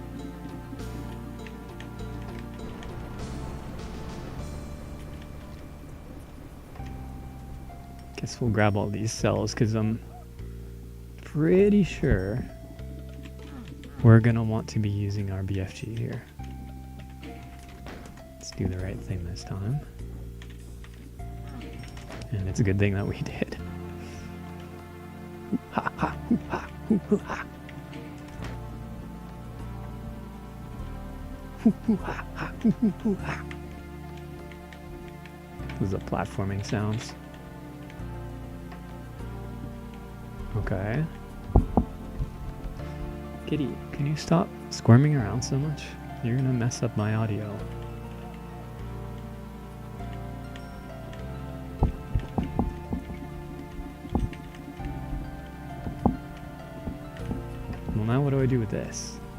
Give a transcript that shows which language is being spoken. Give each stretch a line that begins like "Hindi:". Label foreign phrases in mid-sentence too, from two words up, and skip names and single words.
English: Guess we'll grab all these cells, because I'm pretty sure we're going to want to be using our BFG here. Let's do the right thing this time. And it's a good thing that we did. Ha ha hoo ha hoo hoo ha. Hoo hoo ha ha hoo hoo hoo ha. Those are platforming sounds. Okay. Kitty, can you stop squirming around so much? You're gonna mess up my audio. Well, now what do I do with this?